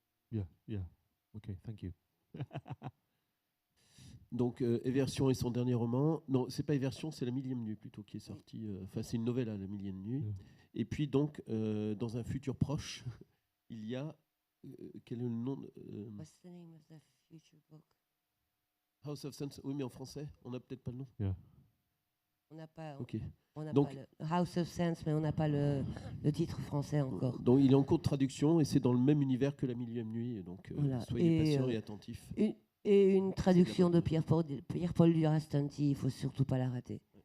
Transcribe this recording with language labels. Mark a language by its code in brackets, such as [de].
[en] Yeah, yeah. Okay, thank you. [fr] Donc, Éversion est son dernier roman. Non, c'est pas Éversion, c'est La Millième Nuit plutôt qui est sorti. Enfin, c'est une novella, La Millième Nuit. [en] Yeah. [fr] Et puis, donc, dans un futur proche, il y a. Quel est le nom [en] What's the name of the future book? House of Sense. [fr] Oui, mais en français, on n'a peut-être pas le nom. [en] Yeah. [fr] On n'a pas, Ok. on n'a Donc- pas le House of Sense, mais on n'a pas le titre français encore. Donc, il est en cours de traduction et c'est dans le même univers que La Millième Nuit. Et donc, Voilà. soyez Et, patients et attentifs. Et une traduction de Pierre-Paul Durastanti, il ne faut surtout pas la rater.